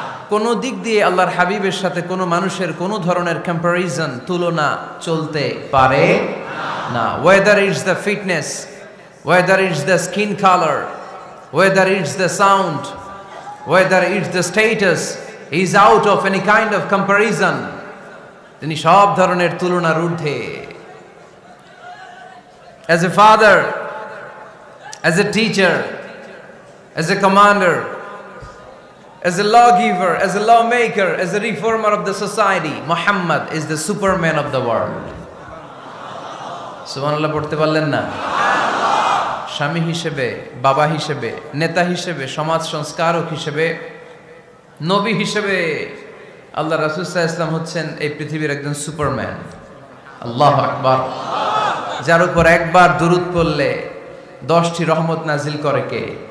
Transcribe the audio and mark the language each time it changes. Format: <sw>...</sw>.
<bn>কোন দিক দিয়ে আল্লাহর হাবিবের সাথে কোনো মানুষের কোনো ধরনের কম্প্যারিজন, তুলনা চলতে পারে না।</bn> <en>Whether it's the fitness, whether it's the skin colour, whether it's the sound, whether it's the status, he is out of any kind of comparison.</en> <bn>তিনি সব ধরনের তুলনার ঊর্ধ্বে।</bn> <en>As a father, as a teacher, as a commander, as a lawgiver, as a lawmaker, as a reformer of the society, Muhammad is the superman of the world.</en> <bn>সুবহানাল্লাহ পড়তে পারলেন না? স্বামী হিসেবে, বাবা হিসেবে, নেতা হিসেবে, সমাজ সংস্কারক হিসেবে, নবী হিসেবে আল্লাহ রাসূল সাল্লাল্লাহু আলাইহি ওয়াসাল্লাম হচ্ছেন এই পৃথিবীর একজন সুপারম্যান। আল্লাহু আকবার। যার উপর একবার দুরূদ পড়লে 10টি রহমত নাজিল করে কে?</bn>